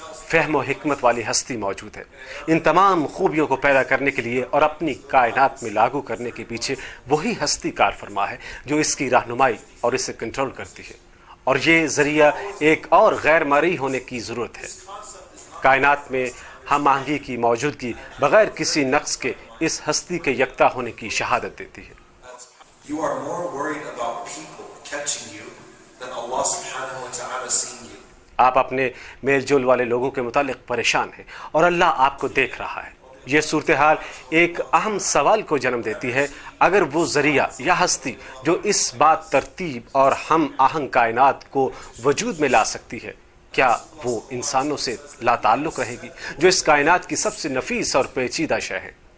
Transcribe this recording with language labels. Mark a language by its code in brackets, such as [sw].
[ur] فہم و حکمت والی ہستی موجود ہے۔ ان تمام خوبیوں کو پیدا کرنے کے لیے اور اپنی کائنات میں لاگو کرنے کے پیچھے وہی ہستی کار فرما ہے جو اس کی رہنمائی اور اسے کنٹرول کرتی ہے، اور یہ ذریعہ ایک اور غیر مرئی ہونے کی ضرورت ہے۔ کائنات میں ہم آہنگی کی موجودگی بغیر کسی نقص کے اس ہستی کے یکتا ہونے کی شہادت دیتی ہے۔ [en] You are more worried about people catching you than Allah subhanahu wa ta'ala seeing you. [ur] آپ اپنے میل جول والے لوگوں کے متعلق پریشان ہیں اور اللہ آپ کو دیکھ رہا ہے۔ یہ صورتحال ایک اہم سوال کو جنم دیتی ہے، اگر وہ ذریعہ یا ہستی جو اس بات ترتیب اور ہم آہنگ کائنات کو وجود میں لا سکتی ہے، کیا وہ انسانوں سے لا تعلق رہے گی جو اس کائنات کی سب سے نفیس اور پیچیدہ شے ہے؟